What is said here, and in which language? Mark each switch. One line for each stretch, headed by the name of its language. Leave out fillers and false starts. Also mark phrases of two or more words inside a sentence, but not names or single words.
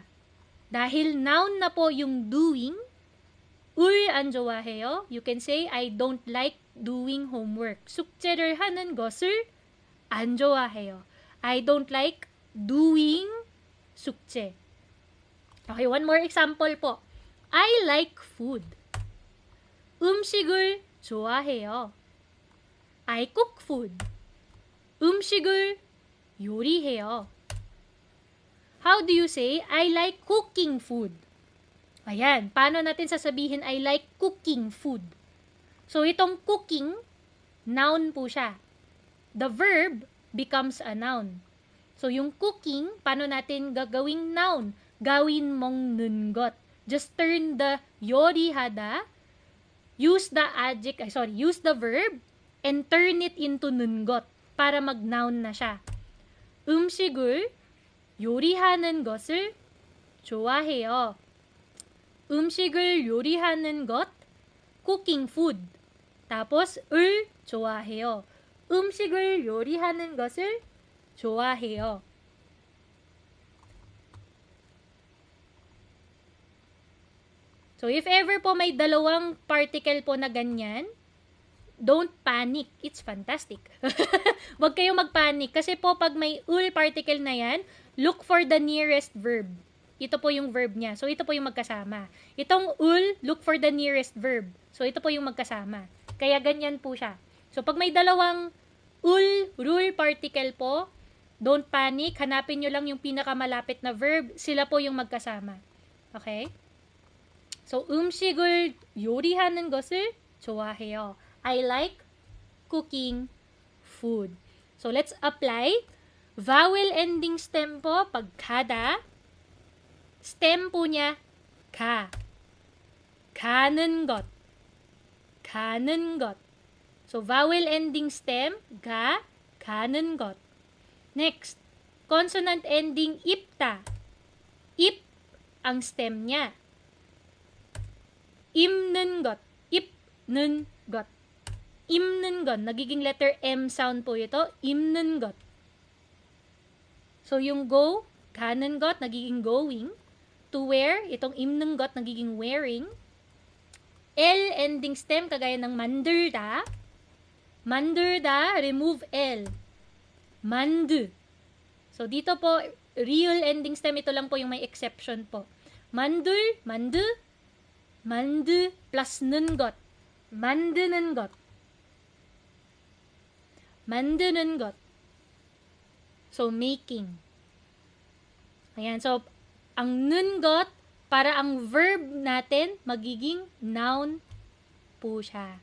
Filipino: Dahil noun na po yung doing,
Korean: 울 안 좋아해요.
English: You can say, I don't like doing homework.
Korean: 숙제를 하는 것을 안 좋아해요.
English: I don't like doing 숙제. Okay, one more example po. I like food.
Korean: 음식을 좋아해요.
English: I cook food.
Korean: 음식을 요리해요.
English: How do you say, I like cooking food?
Filipino: Ayan, paano natin sasabihin,
English: I like cooking food? So,
Filipino: itong cooking, noun po siya.
English: The verb becomes a noun. So,
Filipino: yung cooking, paano natin gagawing noun? Gawin mong nungot.
English: Just turn the yorihada, use the verb, and turn it into nungot
Filipino: para mag-noun na siya.
Korean: 음식을 요리하는 것을 좋아해요. 음식을 요리하는 것,
English: cooking food.
Filipino: tapos,
Korean: 을 좋아해요. 음식을 요리하는 것을 좋아해요.
English: So, if ever
Filipino: po may dalawang particle po na ganyan,
English: don't panic. It's fantastic.
Filipino: Huwag kayong magpanic. Kasi po, pag may ul particle na yan,
English: look for the nearest verb.
Filipino: Ito po yung verb niya. So, ito po yung magkasama.
English: Itong ul, look for the nearest verb. So,
Filipino: ito po yung magkasama. Kaya ganyan po siya. So, pag may dalawang ul,
English: rule particle
Filipino: po,
English: don't panic.
Filipino: Hanapin nyo lang yung pinakamalapit na verb. Sila po yung magkasama. Okay? So,
Korean: 음식을 요리하는 것을 좋아해요.
English: I like cooking food. So, let's apply. Vowel ending stem po, pag kada, stem po niya, ka.
Korean: 가는 것. 가는 것.
English: So, vowel ending stem,
Korean: ga, 가는 것.
English: Next, consonant ending ipta.
Filipino: Ip ang stem niya.
Korean: 입는 것. 입는 것. 입는 것.
Filipino: Nagiging letter M sound po ito.
Korean: 입는 것.
Filipino: So, yung go,
Korean: 가는 것,
Filipino: nagiging going.
English: To wear,
Filipino: itong 입는 것, nagiging wearing.
English: L ending stem, kagaya ng 만들다.
Korean: 만들다,
English: remove L.
Korean: 만드.
Filipino: So, dito po,
English: real ending stem,
Filipino: ito lang po yung may exception po.
Korean: 만들, 만드, 만드 플러스는 것. 만드는 것. 만드는 것.
English: So, making.
Filipino: Ayan. So, ang nun got, para ang verb natin, magiging noun po siya.